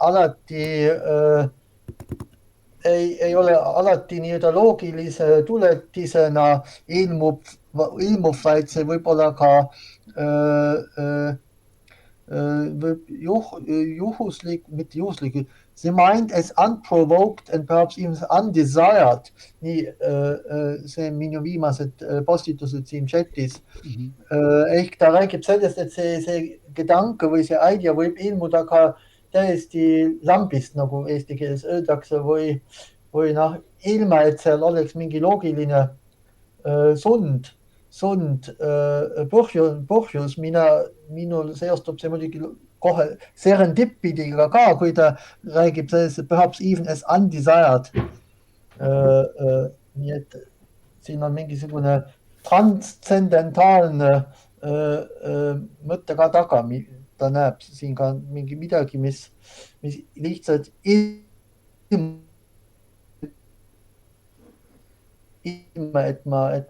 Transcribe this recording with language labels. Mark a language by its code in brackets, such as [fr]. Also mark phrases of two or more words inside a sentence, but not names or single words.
[et] alati nii-öelda loogilise tuletisena ilmub, vaid see võib olla ka juhuslik, mitte juhuslik, [en] the mind is unprovoked and perhaps even undesired. [et] Nii see minu viimased postitused siin chatis. Ehk ta räägib sellest, et see gedanke või see idea võib ilmuda ka täiesti lambist, nagu eesti keeles öeldakse, või ilma, et seal oleks mingi loogiline põhjus. Minul seostub see muidugi kohe serendipidiga ka, kui ta räägib sellest, [en] perhaps even as undesired. [et] Nii et siin on mingisugune transzendentaalne mõte ka taga. Ta näeb siin ka midagi, mis lihtsalt ilma, et ma...